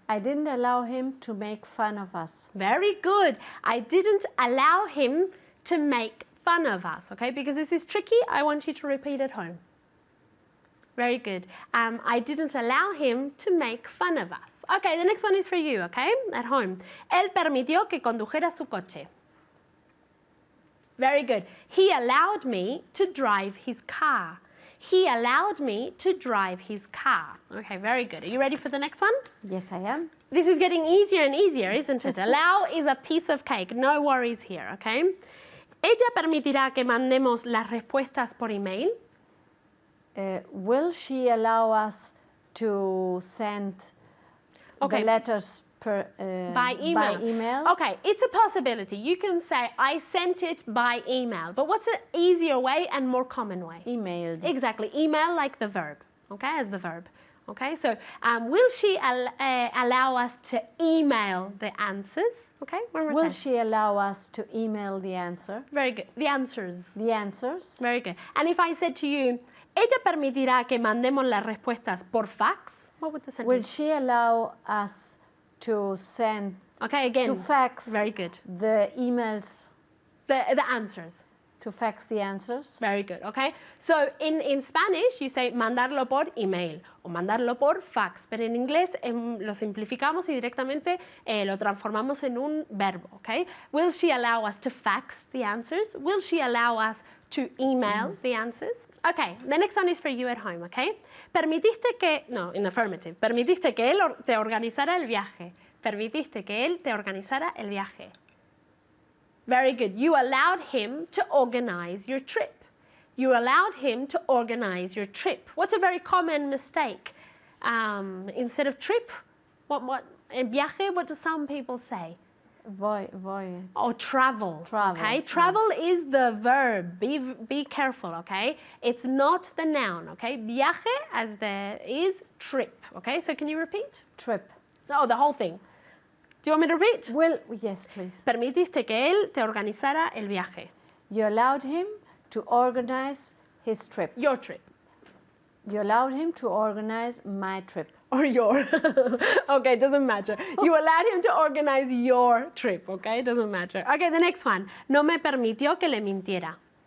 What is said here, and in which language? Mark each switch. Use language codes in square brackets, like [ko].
[en] I didn't allow him to make fun of us. Very good. I didn't allow him to make fun of us, okay? Because this is tricky, I want you to repeat at home. Very good. I didn't allow him to make fun of us. Okay, the next one is for you, okay? At home. [es] Él permitió que condujera su coche. [en] Very good. He allowed me to drive his car. He allowed me to drive his car. Okay, very good. Are you ready for the next one? Yes, I am. This is getting easier and easier, isn't it? Allow is a piece of cake. No worries here, okay? [es] ¿Ella permitirá que mandemos las respuestas por email? [en] Will she allow us to send Okay. the letters By email? Okay, it's a possibility. You can say, I sent it by email. But what's an easier way and more common way? Emailed. Exactly. Email like the verb, okay, as the verb. Okay, so will she allow us to email the answers? Okay, one more Will time. she allow us to email the answer? Very good. The answers. The answers? Very good. And if I said to you, [es] ella permitirá que mandemos las respuestas por fax, [en] what would the sentence? Will she allow us to send, Okay, again. to fax Very good. the emails, The answers. to fax the answers? Very good, okay? So in Spanish you say [es] mandarlo por email o mandarlo por fax, pero en inglés lo simplificamos y directamente lo transformamos en un verbo, okay? [en] Will she allow us to fax the answers? Will she allow us to email the answers? Okay, the next one is for you at home, okay? [es] Permitiste que, no, [en] in affirmative, [es] permitiste que él te organizara el viaje. Permitiste que él te organizara el viaje. [en] Very good. You allowed him to organize your trip. You allowed him to organize your trip. What's a very common mistake? Instead of trip, viaje, what do some people say? Voyage. Or travel. Travel, Okay. yeah. Travel is the verb. Be careful. Okay. It's not the noun. Okay. Viaje is trip. Okay. So can you repeat? Trip. No, the whole thing. Do you want me to repeat? Will, yes, please. [es] Permitiste que él te organizara el viaje. [en] You allowed him to organize his trip. Your trip. You allowed him to organize my trip. Or your. Okay, doesn't matter. You allowed him to organize your trip, okay? Doesn't matter. Okay, the next one. [es] No me permitió que le mintiera.